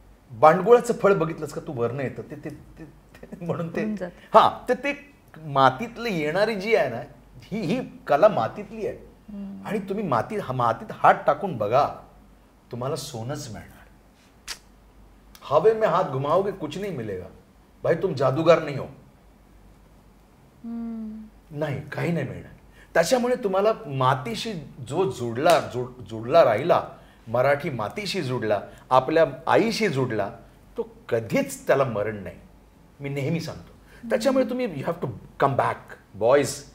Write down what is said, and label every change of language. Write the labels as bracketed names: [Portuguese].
[Marathi] बांडगुळाचं फळ बघितलंस का तू, वरनं येतं ते ते, ते, ते म्हणून ते, हा ते मातीतलं येणारी जी आहे ना, ही कला मातीतली आहे. आणि तुम्ही मातीत हात टाकून बघा, तुम्हाला सोनच मिळणार. [Hindi] हवे में हाथ घुमाओगे कुछ नहीं मिलेगा भाई, तुम जादूगार नहीं हो. [Marathi] नाही, काही नाही मिळणार. त्याच्यामुळे तुम्हाला मातीशी जो जुडला राहिला, मराठी मातीशी जुडला, आपल्या आईशी जुडला, तो कधीच त्याला मरण नाही. मी नेहमी सांगतो. त्याच्यामुळे तुम्ही [English] You have to come back boys.